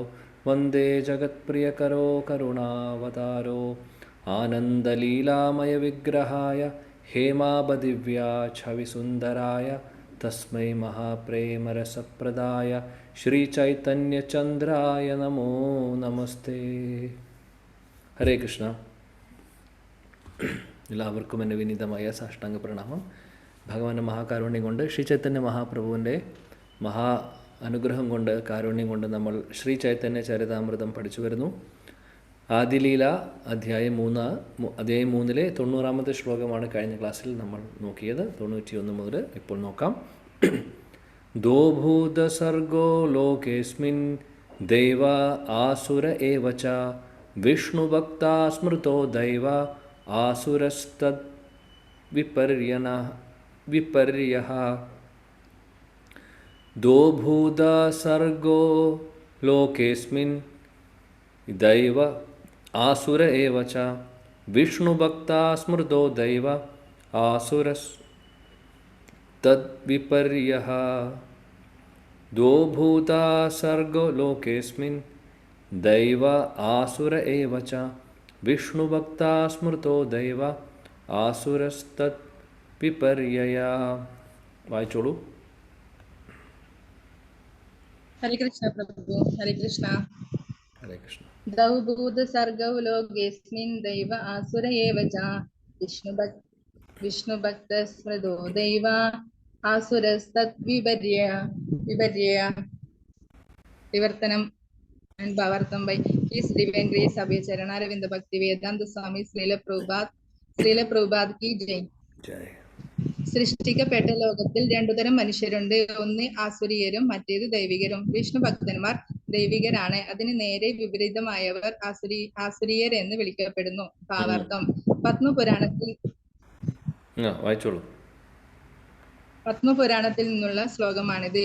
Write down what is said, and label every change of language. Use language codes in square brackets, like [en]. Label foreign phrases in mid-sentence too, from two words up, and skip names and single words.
[sa] वन्दे जगत्प्रियकरो करुणावतारो। आनन्दलीलामयविग्रहाय हेमाबदिव्या छविसुन्दराय तस्मै महाप्रेमरसप्रदाय श्रीचैतन्यचन्द्राय नमो नमस्ते। [ml] ഹരേ കൃഷ്ണ. എല്ലാവർക്കും എൻ്റെ വിനീതമായ സാഷ്ടാംഗ പ്രണാമം. ഭഗവാന്റെ മഹാകാരുണ്യം കൊണ്ട് ശ്രീ ചൈതന്യ മഹാപ്രഭുവിൻ്റെ മഹാ അനുഗ്രഹം കൊണ്ട് കാരുണ്യം കൊണ്ട് നമ്മൾ ശ്രീ ചൈതന്യ ചരിതാമൃതം പഠിച്ചു വരുന്നു. ആദിലീല അധ്യായം 3 90-ാമത്തെ ശ്ലോകമാണ് കഴിഞ്ഞ ക്ലാസ്സിൽ നമ്മൾ നോക്കിയത്. 91 മുതൽ ഇപ്പോൾ നോക്കാം. [sa] ദോഭൂതസർഗോ ലോകേസ്മിൻ ദൈവ ആസുര ഏവ ച വിഷ്ണുഭക്താ സ്മൃതോ ദൈവ ആസുരസ്തദ് विपर्यः दो भूता सर्गो लोकेऽस्मिन् दैव आसुर एव च विष्णुभक्ता स्मृतो दैव आसुरस्तद्विपर्यः द्वौ भूता सर्गो लोकेऽस्मिन् दैव आसुर एव च विष्णुभक्ता स्मृतो दैव आसुरस्तद्विपर्यया. [ml] വായിച്ചോളൂ. ഹരേ കൃഷ്ണ പ്രഭു. ഹരേ കൃഷ്ണ. ഹരേ കൃഷ്ണ. [sa] ദൗ ഭൂത സർഗൗ ലോകേസ്മിൻ ദൈവ ആസുര ഏവ ച വിഷ്ണുഭക്ത സ്മൃതോ ദൈവ ആസുരസ്തദ്വിപര്യയ. [en] വിവർത്തനം and Bhavartam by His Divine Grace Abhay Charanaravindha Bhakti Vedanta Swami Srila Prabhupada [hi] की जय. [ml] സൃഷ്ടിക്കപ്പെട്ട ലോകത്തിൽ രണ്ടുതരം മനുഷ്യരുണ്ട്. ഒന്ന് ആസുരീയരും മറ്റേത് ദൈവികരും. വിഷ്ണു ഭക്തന്മാർ ദൈവികരാണ്. അതിന് നേരെ വിപരീതമായവർ ആസുരീയർ എന്ന് വിളിക്കപ്പെടുന്നു. ഭാവാർത്ഥം. പത്മപുരാണത്തിൽ നിന്നുള്ള ശ്ലോകമാണിത്.